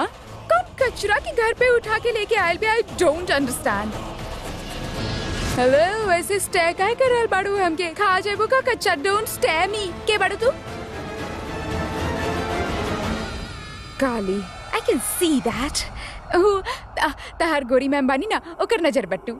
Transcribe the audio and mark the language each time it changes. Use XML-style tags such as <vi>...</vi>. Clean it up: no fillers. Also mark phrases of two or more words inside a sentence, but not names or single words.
<bho>कौन कचरा के घर पे उठा के लेके आयल बे?</bho> <en>I don't understand.</en> <bho>हेलो, वैसे स्टे काहे कर रहल बाड़ू? हमके खा जेबो का कच्चा?</bho> <en>don't stay me.</en> <bho>के बाड़ू तू? काली,</bho> <en>I can see that.</en> <bho>तहार गोरी मैम बानी ना, ओकर नजर बट्टू।</bho>